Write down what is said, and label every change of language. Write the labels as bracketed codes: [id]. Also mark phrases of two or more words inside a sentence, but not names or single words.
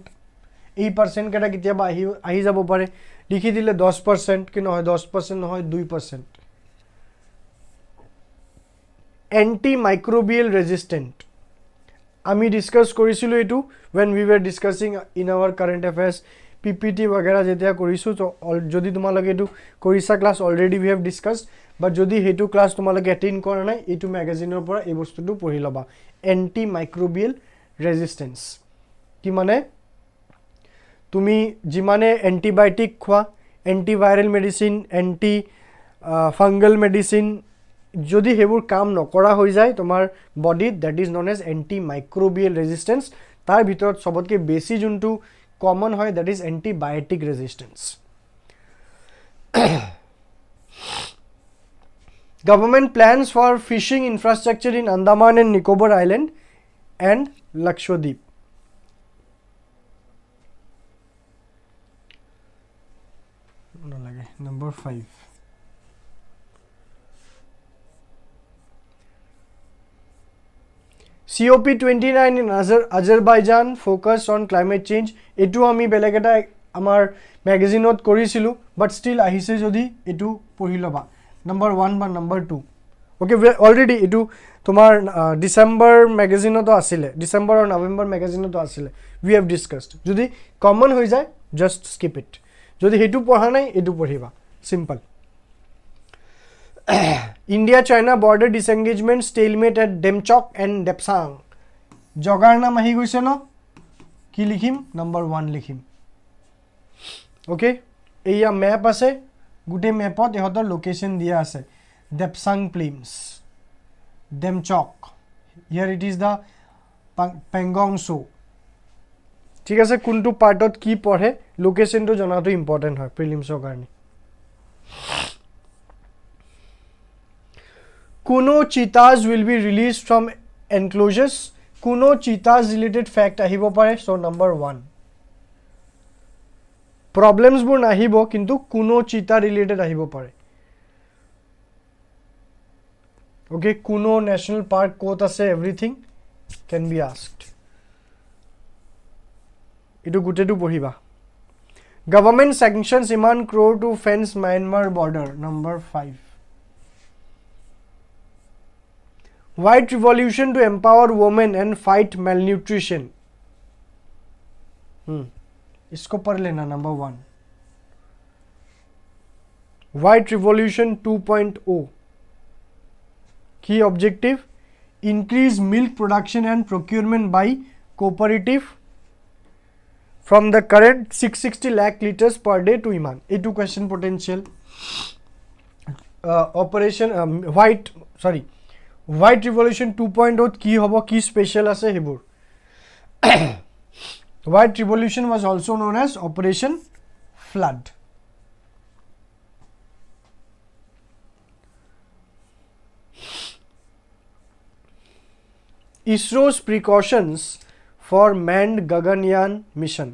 [as] এই পাৰ্চেণ্ট কেইটা কেতিয়াবা আহি যাব পাৰে, লিখি দিলে 10%, কি নহয় 10% নহয় 2%। [en] Antimicrobial resistant. [as] আমি ডিসকাস কৰিছিলোঁ এইটো [en] when we were discussing in our current affairs PPT [as] वगैरह যেতিয়া কৰিছোঁ। তো যদি তোমালোকে এইটো কৰিছা [en] class already we have discussed, [as] but যদি হেতু ক্লাছ তোমালোকে এটেইন কৰা নাই, এইটো ম্যাগাজিনৰ পৰা এই বস্তুটো পঢ়ি লবা। [en] Antimicrobial resistance [as] কি মানে? তুমি যিমানে এন্টিবায়োটিক খোৱা, [en] antiviral medicine, anti fungal medicine, [as] যদি হেবুৰ কাম নকৰা হৈ যায় তোমাৰ বডিত, [en] that is known as antimicrobial resistance. [as] তাৰ ভিতৰত সবতকে বেছি যোনটো কমন হয় [en] that is antibiotic resistance. Government plans for fishing infrastructure in Andaman and Nicobar Island and Lakshadweep. Number 5. COP29 in Azerbaijan focus on climate change. [as] এটু আমি বেলেগ এটা আমাৰ ম্যাগাজিনত কৰিছিলো, [en] but still [as] আহিছে যদি এটু পঢ়ি লবা। [en] Number 1 বা number 2. [as] ওকে, অলৰেডি এটু তোমাৰ ডিসেম্বৰ ম্যাগাজিনতো আছিলে, ডিসেম্বৰ আৰু নৱেম্বৰ ম্যাগাজিনতো আছিলে। [en] we have discussed. [as] যদি কমন হৈ যায় [en] just skip it. [as] যদি হেতু পঢ়া নাই এটু পঢ়িবা, সিম্পল। [en] India-China border disengagement stalemate at Demchok and Depsang. [as] জগাৰ নাম আহি গৈছে ন, কি লিখিম? Number 1 লিখিম। ওকে, এইয়া ম্যাপ আছে, গোটেই মেপত ইহঁতৰ লোকেশ্যন দিয়া আছে দেপচাং প্লেইনছ ডেমচক [en] here it is the Pangong Tso [as] ঠিক আছে কোনটো পাৰ্টত কি পঢ়ে লোকেশ্যনটো জনাটো ইম্পৰ্টেণ্ট হয় প্ৰিলিমছৰ কাৰণে [en] কোনো cheetahs will be release from enclosures কোনো cheetahs related fact [as] আহিব পাৰে [en] so number 1 [as] প্ৰব্লেমছবোৰ নাহিব কিন্তু কোনো চিতা ৰিলেটেড আহিব পাৰে ওকে কোনো [en] national park [as] ক'ত আছে [en] everything can be asked [as] ইটো গোটেইটো পঢ়িবা [en] গভৰ্ণমেণ্ট চেংচনছ ইমান ক্ৰ'ৰ টু ফেন্স ম্যানমাৰ বৰ্ডাৰ নম্বৰ 5 White revolution to empower women and fight malnutrition. [hi] इसको पढ़ लेना number 1. [en] White revolution 2.0. Key objective: increase milk production and procurement by cooperative from the current 660 lakh liters per day to Iman. A2 question potential. White revolution 2.0 [as] কি হ'ব কি স্পেশাল আছে হেবোৰ [en] White revolution was also known as Operation Flood. ISRO's precautions for manned Gaganyaan mission.